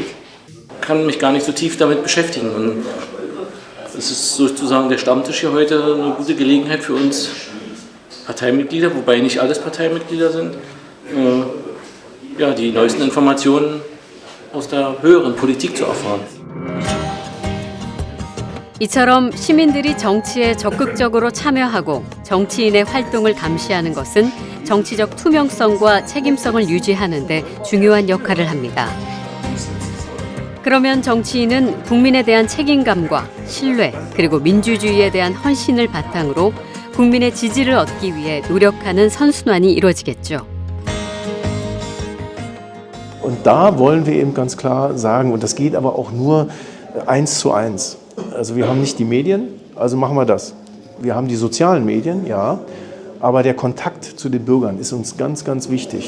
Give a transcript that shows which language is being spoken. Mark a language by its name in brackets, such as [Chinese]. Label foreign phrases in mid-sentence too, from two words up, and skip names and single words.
[German] Ich kann mich gar nicht so tief damit beschäftigen. Und es ist sozusagen der Stammtisch hier heute eine gute Gelegenheit für uns Parteimitglieder, wobei nicht alles Parteimitglieder sind, ja, die neuesten Informationen aus der höheren Politik zu erfahren. [Korean] 이처럼 시민들이 정치에 적극적으로 참여하고 정치인의 활동을 감시하는 것은 정치적 투명성과 책임성을 유지하는 데 중요한 역할을 합니다. 그러면 정치인은 국민에 대한 책임감과 신뢰 그리고 민주주의에 대한 헌신을 바탕으로 국민의 지지를 얻기 위해 노력하는 선순환이 이루어지겠죠. [German] Und da wollen wir eben ganz klar sagen, und das geht aber auch nur 1:1. Also wir haben nicht die Medien, also machen wir das. Wir haben die sozialen Medien, ja, aber der Kontakt zu den Bürgern ist uns ganz, ganz wichtig.